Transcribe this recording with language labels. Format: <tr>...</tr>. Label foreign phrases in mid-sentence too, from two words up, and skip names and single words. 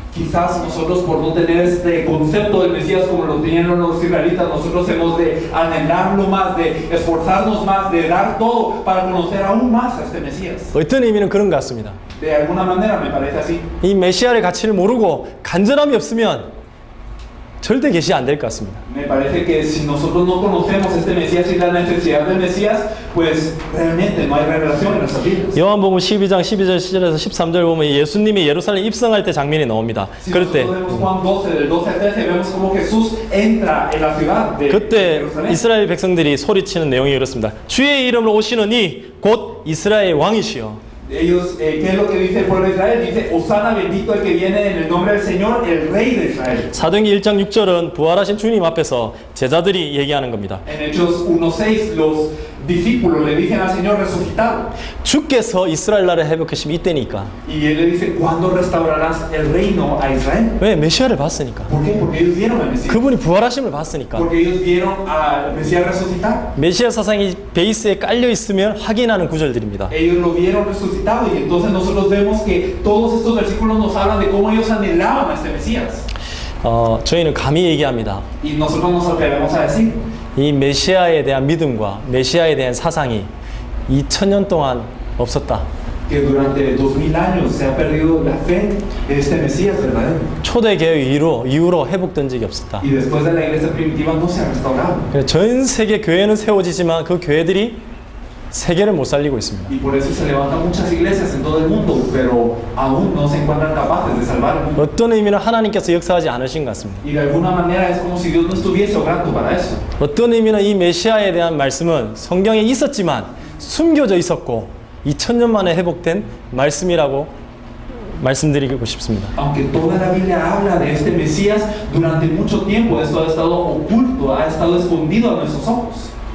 <es>Quizás nosotros por no tener este concepto del Mesías como lo tenían los israelitas, nosotros hemos de anhelarlo más, de esforzarnos más, de dar todo para conocer aún más a este Mesías.</es> <ko>어떤 의미는 그런 것 같습니다.</ko> <es>De alguna manera me parece así.</es> <ko>이 메시아의 가치를 모르고 간절함이 없으면 절대 계시 안 될 것 같습니다.</ko> <es>Me parece que si nosotros no conocemos este Mesías y la necesidad del Mesías, pues realmente no hay revelación en nuestras vidas.</es> <ko>요한복음 12장 12절에서 13절 보면 예수님이 예루살렘 입성할 때 장면이 나옵니다.</ko> <es>Si</es> <ko>그럴 때</ko> <es>nosotros vemos Juan 12, del 12 al 13, vemos cómo Jesús entra en la ciudad de</es> <ko>그때</ko> <es>Jerusalén.</es> <ko>이스라엘 백성들이 소리치는 내용이 이렇습니다. 주의 이름으로 오시는 이 곧 이스라엘 왕이시여.</ko> <es>Ellos, ¿qué es lo que dice el pueblo de Israel? Dice, Osana bendito el que viene en el nombre del Señor, el Rey de Israel.</es> <ko>사도행전 1장 6절은 부활하신 주님 앞에서 제자들이 얘기하는 겁니다.</ko> <es>En Hechos 1:6 los discípulos le dicen al Señor resucitado.</es> <ko>주께서 이스라엘 나라를 회복하시면 이때니까.</ko> <es>Y él le dice, ¿cuándo restaurarás el reino a Israel?</es> <ko>왜? 메시아를 봤으니까.</ko> <es>¿Por qué? Porque ellos vieron al Mesías.</es> <ko>그분이 부활하심을 봤으니까.</ko> <es>Porque ellos vieron al Mesías resucitar.</es> <ko>메시아 사상이 베이스에 깔려 있으면 확인하는 구절들입니다.</ko> <es>Ellos lo vieron resucitado y entonces nosotros vemos que todos estos versículos nos hablan de cómo ellos anhelaban a este Mesías.</es> <ko>저희는 감히 얘기합니다.</ko> <es>Y nosotros nos atrevemos a decir</es> <ko>이 메시아에 대한 믿음과 메시아에 대한 사상이 2000년 동안 없었다.</ko> <es>que durante 2000 años se ha perdido la fe de este Mesías verdadero.</es> <ko>초대교회 이후로 회복된 적이 없었다.</ko> <es>Y después de la iglesia primitiva no se ha restaurado.</es> <ko>전 세계 교회는 세워지지만 그 교회들이 세계를 못 살리고 있습니다.</ko> <es>Y por eso se levantan muchas iglesias en todo el mundo, pero aún no se encuentran capaces de salvar el mundo.</es> <ko>어떤 의미는 하나님께서 역사하지 않으신 것 같습니다.</ko> <es>Y de alguna manera es como si Dios no estuviese obrando para eso.</es> <ko>어떤 의미는 이 메시아에 대한 말씀은 성경에 있었지만 숨겨져 있었고 2000년 만에 회복된 말씀이라고 말씀드리고 싶습니다.</ko> <es>Aunque toda la Biblia habla de este Mesías, durante mucho tiempo esto ha estado oculto, ha estado escondido a nuestros ojos.</es>